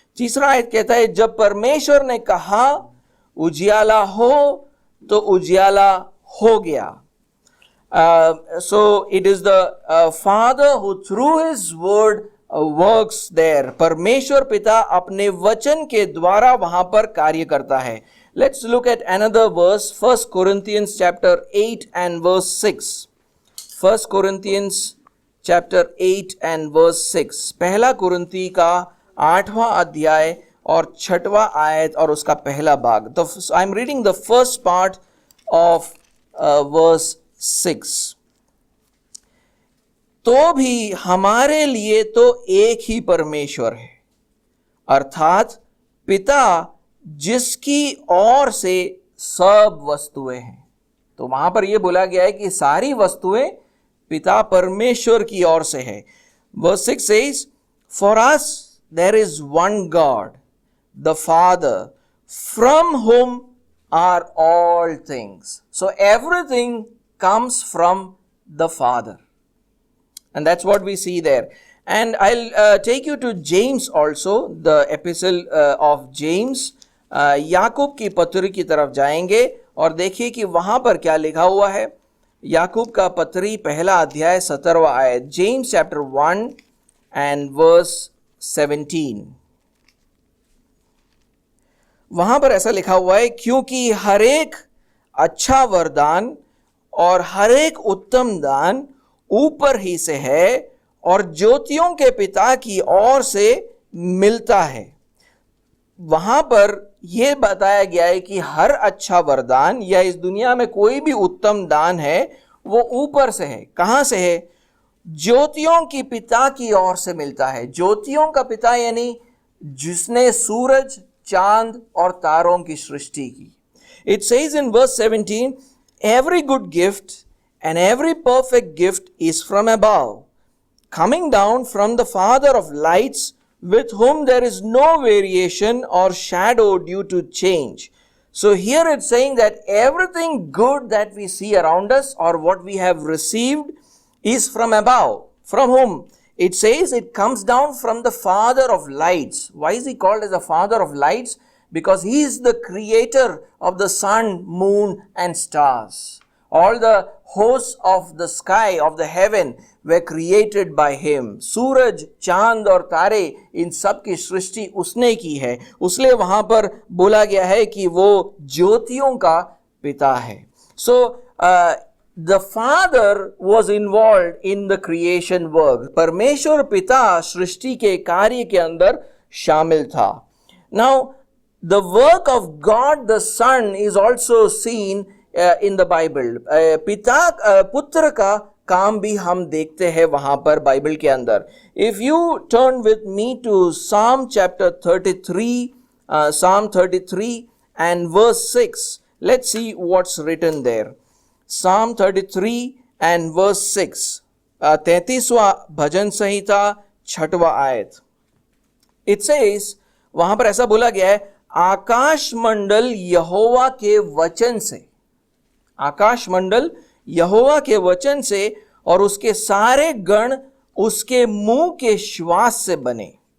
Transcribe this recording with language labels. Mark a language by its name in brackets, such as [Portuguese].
[Hindi] तीसरा आयत कहता है, जब परमेश्वर ने कहा उजियाला हो तो उजियाला हो गया. [English] So it is the Father who through his word works there. [Hindi] परमेश्वर पिता अपने वचन के द्वारा वहां पर कार्य करता है. [English] Let's look at another verse, 1 Corinthians chapter 8 and verse 6. 1 Corinthians chapter 8 and verse 6. [Hindi] पहला कुरिन्ती का 8वां अध्याय और 6वां आयत और उसका पहला भाग. [English] I am reading the first part of verse 6. [Hindi] तो भी हमारे लिए तो एक ही परमेश्वर है, अर्थात पिता, जिसकी ओर से सब वस्तुएं हैं. तो वहां पर यह बोला गया है कि सारी वस्तुएं पिता परमेश्वर की ओर से है. [English] Verse 6 says, "For us there is one God, the Father, from whom are all things." So everything comes from the Father. And that's what we see there. And I'll take you to James also, the epistle of James. [Hindi] याकूब की पत्री की तरफ जाएंगे और देखिए कि वहां पर क्या लिखा हुआ है. याकूब का पत्री पहला अध्याय 17वां आयत. [English] James chapter 1 and verse 17. [Hindi] वहां पर ऐसा लिखा हुआ है, क्योंकि हर एक अच्छा वरदान और हर एक उत्तम दान ऊपर ही से है और ज्योतियों के पिता की ओर से मिलता है. वहां पर यह बताया गया है कि हर अच्छा वरदान या इस दुनिया में कोई भी उत्तम दान है वो ऊपर से है. कहां से है? ज्योतियों की पिता की ओर से मिलता है. ज्योतियों का पिता यानी जिसने सूरज, चांद और तारों की सृष्टि की. [English] It says in verse 17, every good gift and every perfect gift is from above, coming down from the Father of lights, with whom there is no variation or shadow due to change. So here it's saying that everything good that we see around us or what we have received is from above. From whom? It says it comes down from the Father of lights. Why is he called as the Father of lights? Because he is the creator of the sun, moon and stars. All the hosts of the sky, of the heaven were created by him. [Hindi] सूरज, चांद और तारे, इन सब की सृष्टि उसने की है. उसलिए वहां पर बोला गया है कि वो ज्योतियों का पिता है. [English] So the Father was involved in the creation work. [Hindi] परमेश्वर पिता सृष्टि के कार्य के अंदर शामिल था. [English] Now the work of God the Son is also seen in the Bible. [Hindi] पिता पुत्र का काम भी हम देखते हैं वहां पर बाइबल के अंदर. [English] If you turn with me to Psalm chapter 33, Psalm 33 and verse 6, let's see what's written there. Psalm 33 and verse 6, [Hindi] 33वां भजन संहिता 6वां आयत. [English] It says, [Hindi] वहां पर ऐसा बोला गया है, आकाश मंडल यहोवा के वचन से, आकाश मंडल यहोवा के वचन से और उसके सारे गण उसके मुंह के श्वास से बने.